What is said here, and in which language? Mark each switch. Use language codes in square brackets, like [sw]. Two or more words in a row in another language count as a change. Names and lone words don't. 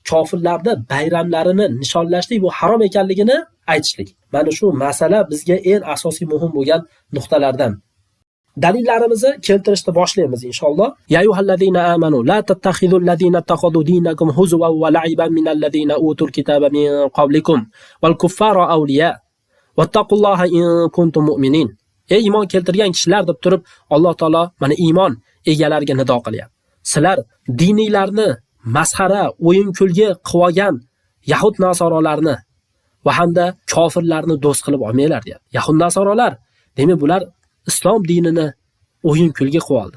[uz] kofirlarni bayramlarini nishonlashlik bu harom ekanligini aytishlik. Mana shu masala bizga eng asosiy muhim bo'lgan nuqtalardan. Dalillarimizni keltirishni boshlaymiz inshaalloh. [ar] يا أيها الذين آمنوا لا تتخذوا الذين اتخذوا دينكم هزوا ولعبا من الذين أوتوا الكتاب من قبلكم والكفار أولياء واتقوا الله إن كنتم مؤمنين. [uz] Ey iymon keltirgan kishilar deb turib Alloh taolo mana iymon egalariga nido qilyapti. Sizlar diniylarni masxara, o'yin-kulgi qilib olgan yahud nasoralarni va hamda kofirlarni do'st qilib olmanglar deyapti. Yahud nasoralar, demak bular islom dinini o'yin-kulgi qilib oldi.